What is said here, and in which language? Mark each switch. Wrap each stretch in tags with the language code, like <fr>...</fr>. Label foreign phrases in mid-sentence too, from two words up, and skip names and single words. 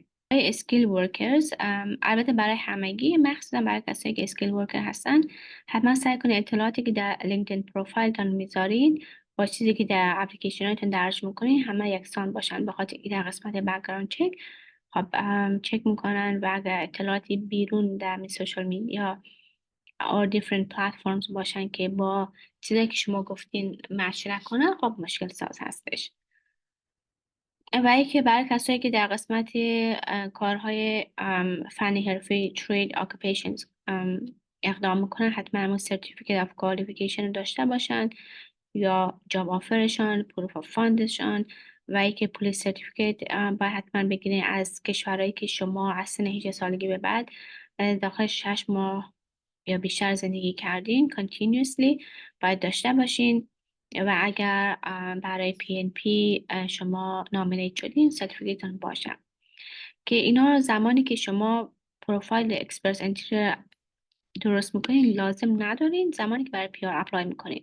<fa>برای</fa> <en>skill workers,</en> <fa>البته برای همگی مخصوصا برای کسایی که</fa> <en>skill worker</en> <fa>هستن حتما سعی کنید اطلاعاتی که در لینکدین پروفایلتون میذارین با چیزی که در اپلیکیشناتون درج میکنین همه یکسان باشن، به خاطر در قسمت</fa> <en>background check</en> <fa>خب چک میکنن و اگر اطلاعاتی بیرون در</fa> <en>social media or different platforms</en> <fa>باشن که با چیزی که شما گفتین مچ نکنن خب مشکل ساز هستش. و اینکه برای کسایی که در قسمت کارهای فنی حرفی</fa> <en>trade occupations</en> <fa>اقدام میکنن حتما همون</fa> <en>certificate of qualification</en> <fa>رو داشته باشن یا جاب آفرشان،</fa> <en>proof of fundشان</en> <fa>و اینکه</fa> <en>police certificate</en> <fa>باید حتما بگیرین از کشورهایی که شما از سن 18 سالگی به بعد داخل 6 ماه یا بیشتر زندگی کردین continuously باید داشته باشین و اگر برای PNP شما نامینیت شدین سرتیفیکتتون باشه که اینا زمانی که شما</fa> <en>profile express entry</en> <fa>درست میکنین لازم ندارین زمانی که برای PR اپلای میکنین.</fa>